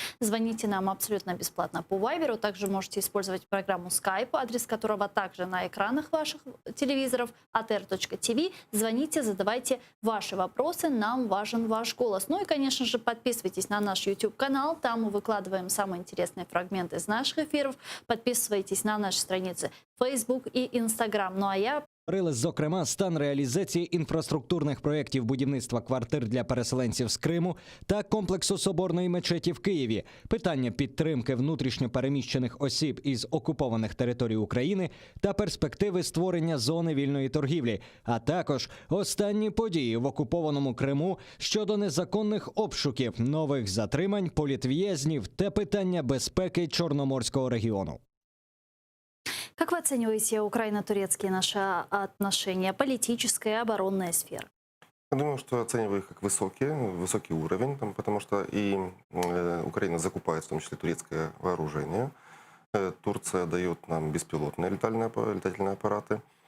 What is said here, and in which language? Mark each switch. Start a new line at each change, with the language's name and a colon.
Russian: Звоните нам абсолютно бесплатно по Вайберу. Также можете использовать программу Skype, адрес которого также на экранах ваших телевизоров atr.tv. Звоните, задавайте ваши вопросы, нам важен ваш голос. Ну и, конечно же, подписывайтесь на наш YouTube-канал, там мы выкладываем самые интересные фрагменты из наших эфиров. Подписывайтесь на наши страницы Facebook и Instagram. Ну а я...
Ukrainian: Говорили, зокрема, стан реалізації інфраструктурних проєктів будівництва квартир для переселенців з Криму та комплексу Соборної мечеті в Києві, питання підтримки внутрішньо переміщених осіб із окупованих територій України та перспективи створення зони вільної торгівлі, а також останні події в окупованому Криму щодо незаконних обшуків, нових затримань, політв'язнів та питання безпеки Чорноморського регіону.
Russian: Как вы оцениваете украино-турецкие наши отношения, политическая и оборонная сфера? Я думаю, что оцениваю их как высокий уровень, потому что и Украина закупает, в том числе, турецкое вооружение. Турция дает нам беспилотные летательные аппараты.